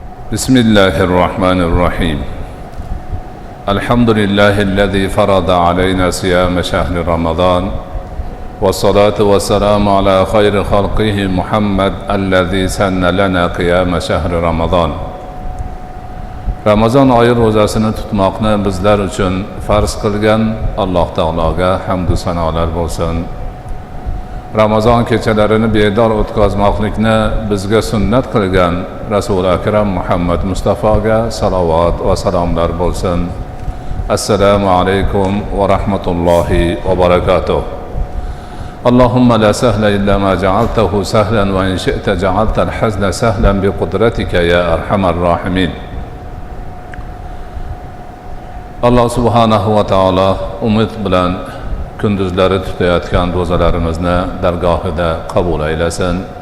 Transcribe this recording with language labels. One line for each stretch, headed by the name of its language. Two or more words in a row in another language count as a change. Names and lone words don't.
Arabic: بسم الله الرحمن الرحيم الحمد لله الذي فرض علينا صيام شهر رمضان والصلاة والسلام على خير خلقه محمد الذي سن لنا قيام شهر رمضان.
Uzbek: Ramazon oyi ro'zasini tutmoqni bizlar uchun farz qilgan Alloh taologa hamd va sanolar bo'lsin. Ramazon kechalarini bedor o'tkazmoqlikni bizga sunnat qilgan Rasul akram Muhammad Mustafoga salovat va salomlar bo'lsin.
Arabic: السلام عليكم ورحمة الله وبركاته. اللهم لا سهل إلا ما جعلته سهلا وإن شئت جعلت الحزن سهلا بقدرتك يا أرحم الراحمين.
Uzbek: Allah
Arabic: سبحانه وتعالى
Uzbek: umid bilan kunduzlari tutayotgan ro'zalarimizni dargohida qabul aylasin.